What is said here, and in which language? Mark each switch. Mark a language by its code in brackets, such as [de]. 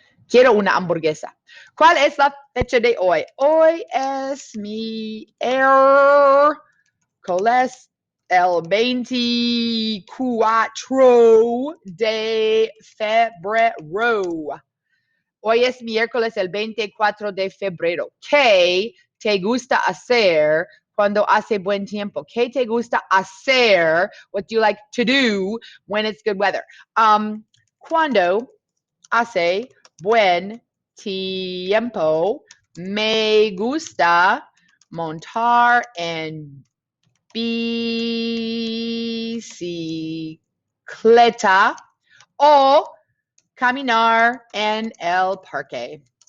[es] Quiero una hamburguesa. ¿Cuál es la fecha de hoy? Hoy es mi miércoles, el 24 de febrero. Hoy es miércoles, el 24 de febrero. ¿Qué te gusta hacer cuando hace buen tiempo? ¿Qué te gusta hacer? [en] What do you like to do when it's good weather? [es] Cuando hace buen tiempo, me gusta montar en bicicleta o caminar en el parque.